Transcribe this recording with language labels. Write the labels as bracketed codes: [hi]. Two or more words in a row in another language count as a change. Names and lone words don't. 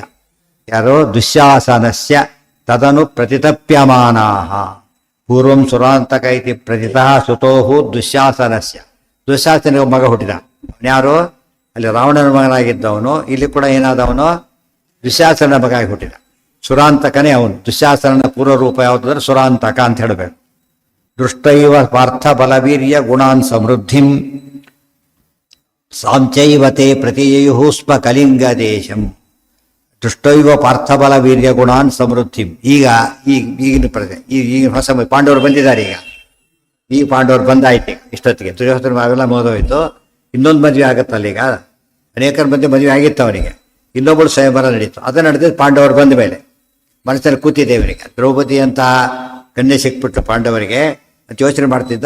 [kn] ಯಾರೋ [sa] ದುಶ್ಯಾಸನಸ್ಯ ತದನು ಪ್ರತಿತಪ್ಯಮಾನಾಹ ಪೂರ್ವಂ ಸುರಾಂತಕ ಇತಿ ಪ್ರತಿತಃ ಸುತೋಹು ದುಶ್ಯಾಸನಸ್ಯ. [kn] ದುಶ್ಯಾಸನಿಗೆ ಮಗ ಹುಟ್ಟಿದ. ಯಾರು ಅಲ್ಲಿ ರಾವಣನ ಮಗನಾಗಿದ್ದವನು, ಇಲ್ಲಿ ಕೂಡ ಏನಾದವನು ದುಶ್ಯಾಸನ ಮಗ ಆಗಿ ಹುಟ್ಟಿದ. ಸುರಾಂತಕನೇ ಅವನು. ದುಶ್ಯಾಸನನ ಪೂರ್ವ ರೂಪ ಯಾವುದಂದ್ರೆ ಸುರಾಂತಕ ಅಂತ ಹೇಳಬೇಕು. [sa] ದೃಷ್ಟೈವ ಪಾರ್ಥ ಬಲವೀರ್ಯ ಗುಣಾನ್ ಸಮೃದ್ಧಿಂ ಸಾಂಚೈವತೆ ಪ್ರತಿಯಯುಃ ಸ್ಮ ಕಲಿಂಗ ದೇಶಂ. ದೃಷ್ಟೈವ ಪಾರ್ಥಬಲ ವೀರ್ಯ ಗುಣಾನ್ ಸಮೃದ್ಧಿಂ. [kn] ಈಗಿನ ಹೊಸ ಪಾಂಡವರು ಬಂದಿದ್ದಾರೆ. ಈಗ ಪಾಂಡವರು ಬಂದಾಯ್ತು. ಇಷ್ಟೊತ್ತಿಗೆ ದುರ್ಯೋಧನ ಅವೆಲ್ಲ ಮೋದೋಯ್ತು. ಇನ್ನೊಂದು ಮದುವೆ ಆಗುತ್ತಲ್ಲ. ಈಗ ಅನೇಕರ ಮದುವೆ ಆಗಿತ್ತು ಅವನಿಗೆ. ಇನ್ನೊಬ್ಬಳು ಸ್ವಯಂವರ ನಡೀತು. ಅದು ನಡೆದಿದ್ದು ಪಾಂಡವರು ಬಂದ ಮೇಲೆ. ಮನಸ್ಸಲ್ಲಿ ಕೂತಿದ್ದೇವರಿಗೆ ದ್ರೌಪದಿ ಅಂತ ಕನ್ಯೆ ಸಿಕ್ಬಿಟ್ಟು ಪಾಂಡವರಿಗೆ ಅಂತ ಯೋಚನೆ ಮಾಡ್ತಿದ್ದ.